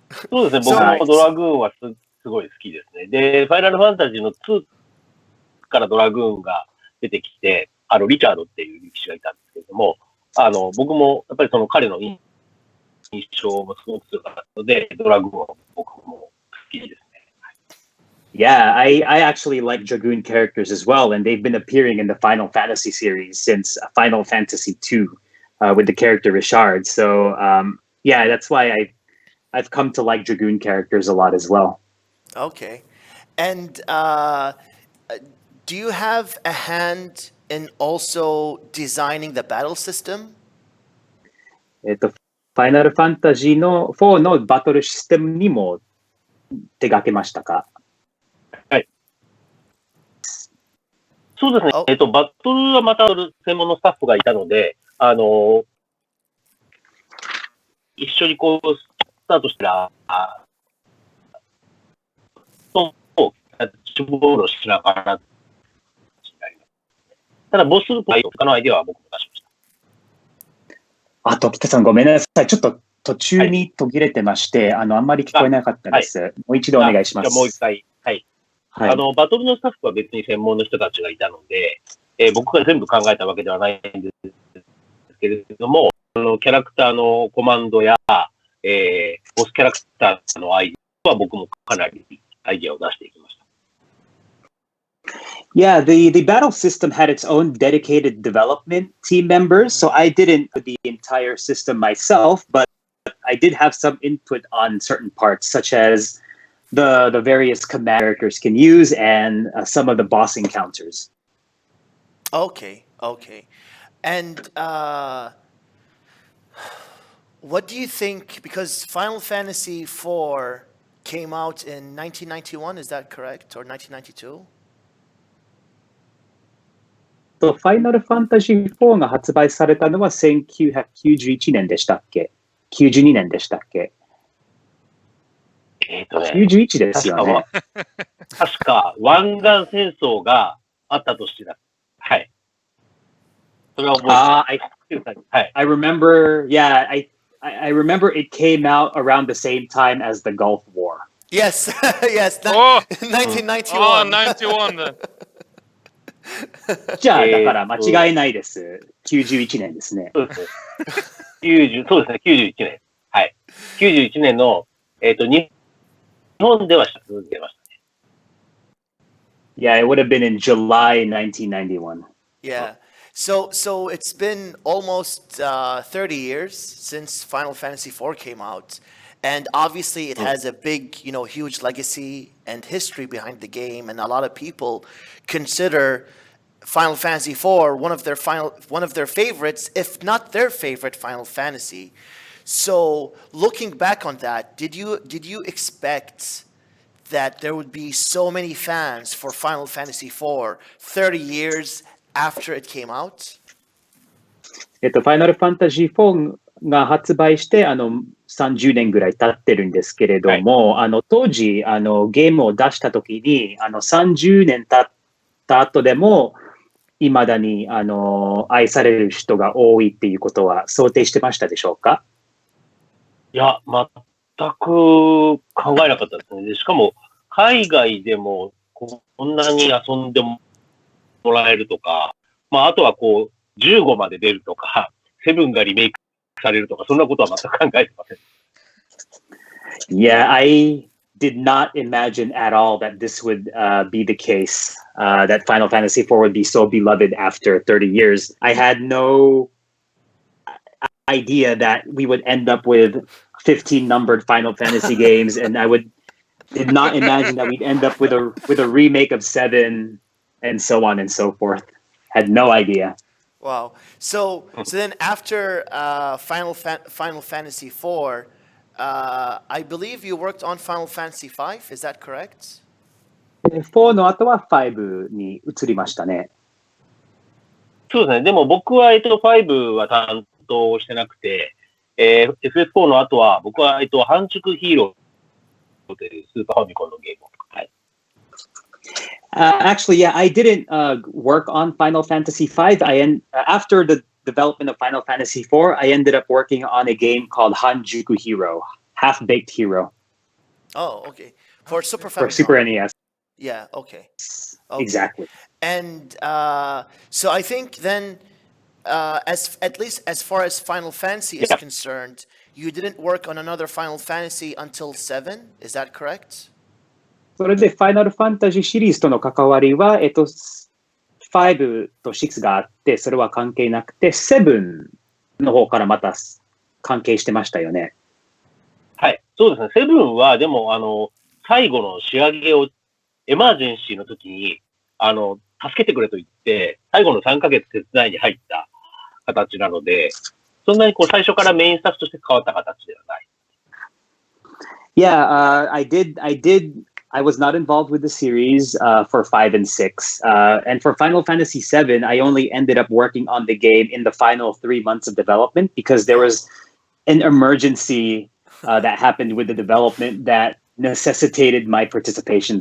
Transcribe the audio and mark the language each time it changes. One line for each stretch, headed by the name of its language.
Japanese: そうですね、僕もドラグーンはすごい好きですね。で、ファイナルファンタジーの2からドラグーンが出てきて、リチャードっていう力士がいたんですけれども、僕もやっぱり彼の印象もすごく強かったので、ドラグーンは僕も好きですね。
English: Yeah, I actually like Dragoon characters as well, and they've been appearing in the Final Fantasy series since Final Fantasy II with the character Richard. So, yeah, that's why I've come to like Dragoon characters a lot as well. Okay. And do you have a hand in also designing the battle system?
Japanese: ファイナルファンタジーの4のバトルシステムにも手掛けましたか？はい。そうですね。バトルはまた専門のスタッフがいたので、一緒にスタートしたら、キャッチボールをしながら、ただ、ボス他のアイデアは僕も出しました。時田さんごめんなさい。ちょっと途中に途切れてまして、あんまり聞こえなかったです。もう一度お願いします。じゃあもう一回。はい。バトルのスタッフは別に専門の人たちがいたので、僕が全部考えたわけではないんですけれども、キャラクターのコマンドや、ボスキャラクターのアイデアは僕もかなりアイデアを出していきました。
English: Yeah, the battle system had its own dedicated development team members, so I didn't do the entire system myself, but I did have some input on certain parts, such as the various command characters can use and some of the boss encounters. Okay. And what do you think, because Final Fantasy IV came out in 1991, is that correct? Or 1992?
Japanese: ファイナルファンタジー4が発売されたのは1991年でしたっけ ?92 年でしたっけ91ですよね。確か、湾岸戦争があった年だ。はい。それは覚えてる。はい。
English: I remember, yeah, I remember it came out around the same time as the Gulf War. Yes, yes, 1991. Oh, 91 then.
Japanese: じゃあ、だから間違いないです。 91年ですね。そうですね。そうですね、91年。はい。 91年の、日本では出ましたね。
English: Yeah, it would have been in July 1991. Yeah. So it's been almost 30 years since Final Fantasy IV came out. And obviously it has a big, huge legacy and history behind the game. And a lot of people consider Final Fantasy IV one of their favorites, if not their favorite Final Fantasy. So looking back on that, did you expect that there would be so many fans for Final Fantasy IV 30 years after it came out?
Japanese: ファイナルファンタジー4が発売して30年ぐらい経ってるんですけれども、はい、当時ゲームを出した時に30年経った後でもいまだに愛される人が多いっていうことは想定してましたでしょうか？いや、全く考えなかったですね。しかも海外でもこんなに遊んでもらえるとか、あとは15まで出るとか、7がリメイクされるとか、そんなことは全く考えてません。
English: Yeah, I did not imagine at all that this would be the case, that Final Fantasy IV would be so beloved after 30 years. I had no idea that we would end up with 15 numbered Final Fantasy games, and did not imagine that we'd end up with a remake of 7 and so on and so forth. Had no idea. Wow. So then after Final Fantasy IV, I believe you worked on Final Fantasy V. Is that correct?
Japanese: 4の後は5に移りましたね。そうですね。でも僕は5は担当してなくて、FF4 の後は僕は半熟ヒーローというスーパーファミコンのゲームを。はい。
English: Actually, yeah, I didn't work on Final Fantasy V. After the development of Final Fantasy IV, I ended up working on a game called Hanjuku Hero, Half-Baked Hero. Oh, okay. For Super Famicom. For Super NES. Yeah, okay. Exactly. And so I think then, at least as far as Final Fantasy is concerned, you didn't work on another Final Fantasy until 7. Is that correct?
Japanese: それでファイナルファンタジーシリーズとの関わりは、5と6があって、それは関係なくて、7の方からまた関係してましたよね。はい、そうですね。 7はでも最後の仕上げをエマージェンシーの時に助けてくれと言って最後の3ヶ月手伝いに入った形なので、そんなに最初からメインスタッフとして変わった形ではない。
English: Yeah, I was not involved with the series for 5 and 6. And for Final Fantasy 7, I only ended up working on the game in the final 3 months of development because there was an emergency that happened with the development that necessitated my participation.